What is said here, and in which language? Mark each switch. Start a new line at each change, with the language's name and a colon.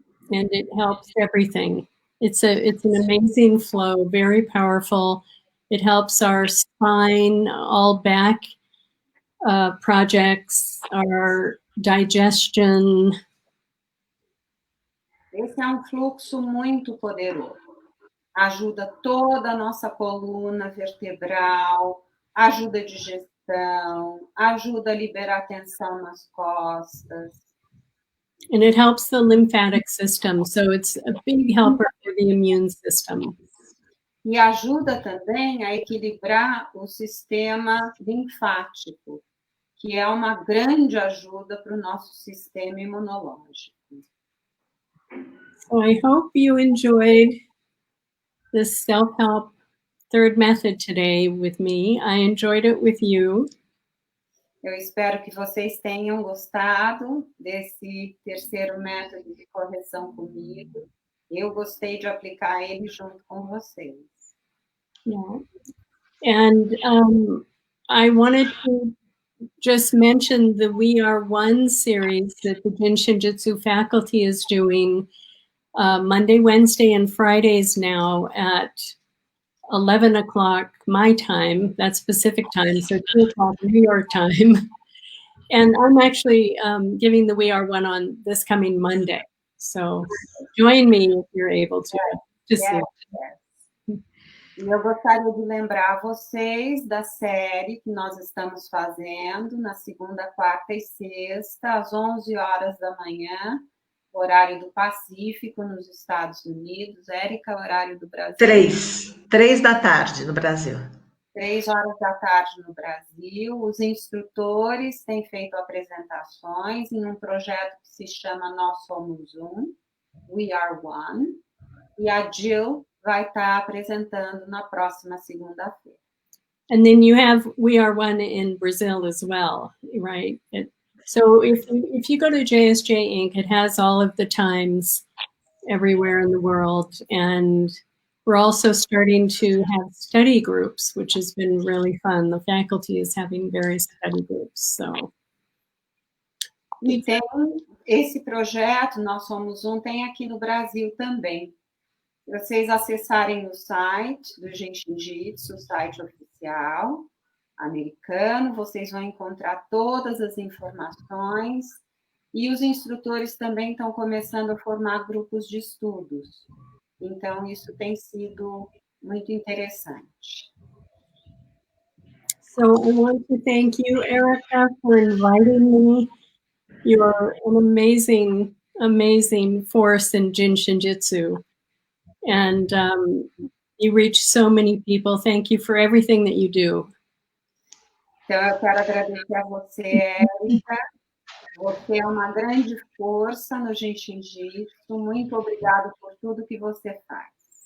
English: And it helps everything. It's an amazing flow, very powerful. It helps our spine, all back projects, our digestion.
Portuguese: Esse é um fluxo muito poderoso. Ajuda toda a nossa coluna vertebral, ajuda a digestão, ajuda a liberar tensão nas costas.
English: And it helps the lymphatic system, so it's a big helper for the immune system.
Portuguese: E ajuda também a equilibrar o sistema linfático, que é uma grande ajuda para o nosso sistema imunológico.
English: So I hope you enjoyed this self-help third method today with me. I enjoyed it with you.
Portuguese: Eu espero que vocês tenham gostado desse terceiro método de correção comigo. Eu gostei de aplicar ele junto com vocês.
English: Yeah. And I wanted to just mention the We Are One series that the Jin Shin Jyutsu faculty is doing Monday, Wednesday, and Fridays now at 11 o'clock my time. That's Pacific time, so 2 o'clock New York time. And I'm actually giving the We Are One on this coming Monday. So join me if you're able to. Yes.
Portuguese: E eu gostaria de lembrar vocês da série que nós estamos fazendo na segunda, quarta e sexta, às 11 horas da manhã, horário do Pacífico, nos Estados Unidos. Érica, horário do Brasil? 3 da tarde no Brasil. 3 horas da tarde no Brasil. Os instrutores têm feito apresentações em um projeto que se chama Nós Somos Um, We Are One, e a Jill vai estar apresentando na próxima segunda-feira.
English: And then you have We Are One in Brazil as well, right? So if you go to JSJ Inc., it has all of the times everywhere in the world. And we're also starting to have study groups, which has been really fun. The faculty is having various study groups. So.
Portuguese: E tem esse projeto, Nós Somos Um, tem aqui no Brasil também. Se vocês acessarem o site do Jin Shin Jyutsu, o site oficial americano, vocês vão encontrar todas as informações, e os instrutores também estão começando a formar grupos de estudos. Então, isso tem sido muito interessante.
English: So I want to thank you, Erica, for inviting me. You're an amazing, amazing force in Jin Shin Jyutsu. And you reach so many people. Thank you for everything that you do.
Portuguese: Então, eu quero agradecer a você, Érica. Você é uma grande força no Jin Shin Jyutsu. Muito obrigada por tudo que você faz.